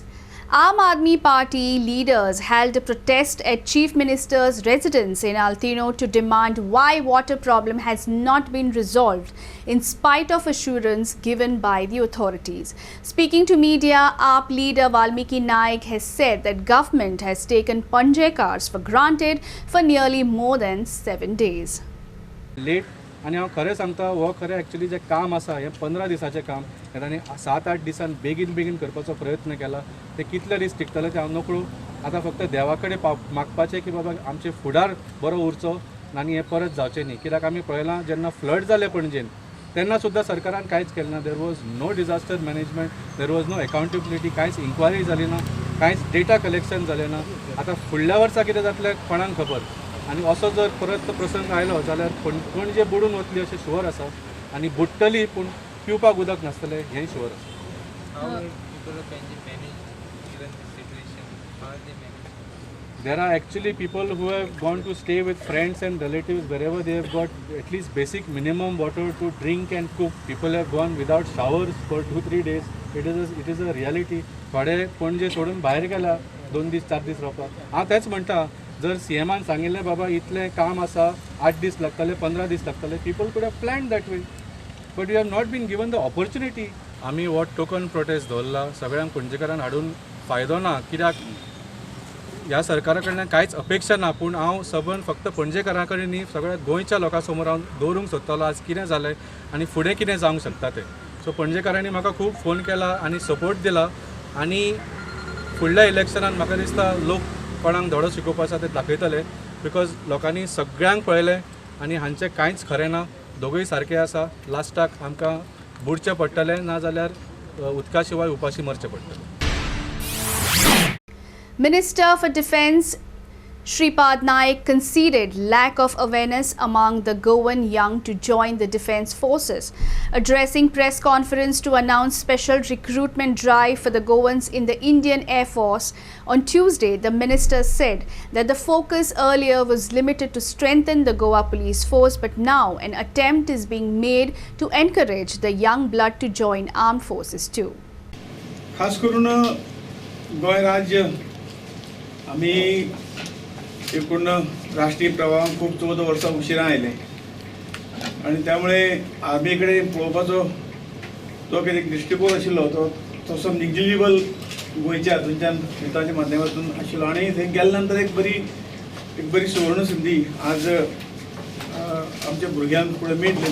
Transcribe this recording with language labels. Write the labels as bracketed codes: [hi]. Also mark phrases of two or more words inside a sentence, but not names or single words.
[en] Aam Aadmi Party leaders held a protest at Chief Minister's residence in Altino to demand why water problem has not been resolved in spite of assurance given by the authorities. Speaking to media, AAP leader Valmiki Naik has said that government has taken Panjim cars for granted for nearly more than 7 days. [kok] Late आणि हांव खरें सांगता हो खरें एक्चुअली जें काम आसा हें 15 दिसाचें काम तांणी 7-8 दिसान बेगीन करपाचो प्रयत्न केला. ते कितले दीस टिकतले ते हांव नकळो. आतां फक्त देवा कडेन मागपाचें की बाबा आमचे फुडार बरो उरचो आनी हें परत जावचें न्ही. कित्याक आमी पळयलां जेन्ना फ्लड जाले पणजेन तेन्ना सुद्दां सरकारान कांयच केलें ना. [en] there was no disaster management, there was no accountability, [kok] कांयच इन्क्वायरी जाली ना, कांयच [en] data collection [kok] जालें ना. आतां फुडल्या वर्सा कितें जातलें कोणाक खबर. आनी असो जर परत तो प्रसंग आयलो जाल्यार पणजे बुडून वतली अशें शुअर आसा. आनी बुडटली पूण पिवपाक उदक नासतलें हेंय शुअर आसा. [en] there are actually people who have gone to stay with friends and relatives wherever they have got at least basic minimum water to drink and cook. People have gone without showers for 2-3 days. It is a reality. [kok] थोडे पणजे सोडून भायर गेला 2 दीस 4 दीस रावपाक. हांव तेच म्हणटा, जर सीएमान सांगिल्लें बाबा इतलें काम आसा, 8 दीस लागतले, 15 दीस लागतले, [en] people could have planned that way. But you have not been given the opportunity. [kok] आमी हो [en] token protest [kok] दवरला, सगळ्यांक पणजेकारांक हाडून फायदो ना, कित्याक ह्या सरकारा कडल्यान कांयच अपेक्षा ना. पूण हांव सबंद फक्त पणजेकारां कडेन न्ही, सगळ्या गोंयच्या लोकां समोर हांव दवरूंक सोदतालो आज कितें जालें आनी फुडें कितें जावंक शकता तें. सो पणजेकारांनी म्हाका खूब फोन केला आनी सपोर्ट दिला आनी फुडल्या इलेक्शनान म्हाका दिसता लोक कोणाक धडो शिकोवपा आसा ते दाखयतले, बिकॉज लोकांनी सगळ्यांक पळयलें आनी हांचें कांयच खरें ना. दोगूय सारके आसा. लास्टाक आमकां बुडचें पडटलें, ना जाल्यार उदका शिवाय उपाशी मरचें पडटलें. [en] Minister for Defence Shripad Naik conceded lack of awareness among the Goan young to join the defence forces. Addressing press conference to announce special recruitment drive for the Goans in the Indian Air Force on Tuesday, the minister said that the focus earlier was limited to strengthen the Goa police force, but now an attempt is being made to encourage the young blood to join armed forces too. [kok] खास करून गोंय राज्य आमी एकूण राष्ट्रीय प्रवाहान खूब 14 वर्सां उशिरा आयले आनी त्यामुळे आर्मी कडेन पळोवपाचो तो कितें दृश्टिकोन आशिल्लो तो तसो निग्लिजिबल गोंयच्या हातूंच्यान युद्धाच्या माध्यमांतून आशिल्लो आनी थंय गेल्या नंतर एक बरी सुवर्ण संदी आज आमच्या भुरग्यांक फुडें मेळटली.